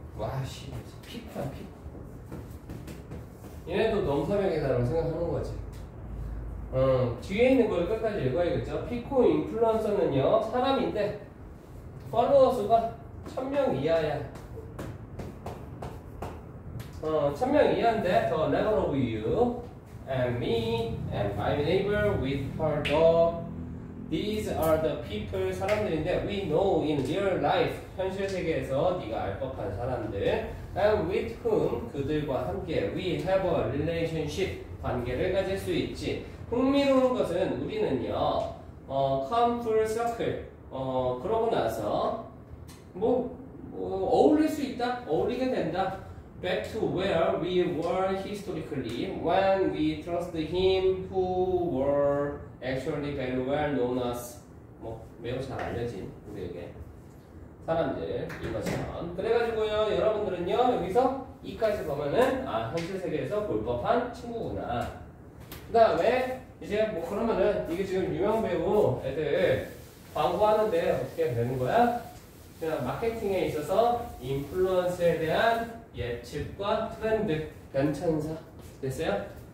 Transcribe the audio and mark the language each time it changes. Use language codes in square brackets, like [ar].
[ko] 와씨, 피코야 피코. 얘네도 넘사벽이다라고 생각하는 거지. 뒤에 있는 걸 끝까지 읽어야겠죠. 피코 인플루언서는요, 사람인데 팔로워 수가 1000명 이하야. [en] 1000명 이하인데 the level of you and me and my neighbor with her dog, these are the people, 사람들인데 we know in real life, 현실 세계에서 네가 알 법한 사람들, and with whom, 그들과 함께 we have a relationship, 관계를 가질 수 있지. [ko] 흥미로운 것은 우리는요, come full circle, 그러고 나서 어울릴 수 있다, 어울리게 된다. [en] Back to where we were historically when we trusted him who were actually very well known as, 매우 잘 알려진 우리에게 사람들 이것처럼. [ko] 그래가지고요, 여러분들은요, 여기서 이까지 보면은 현실 세계에서 볼 법한 친구구나. 그 다음에 이제 그러면은 이게 지금 유명 배우 애들 광고하는데 어떻게 되는 거야? 그냥 마케팅에 있어서 인플루언스에 대한 예측과 트렌드, 변천사. 됐어요?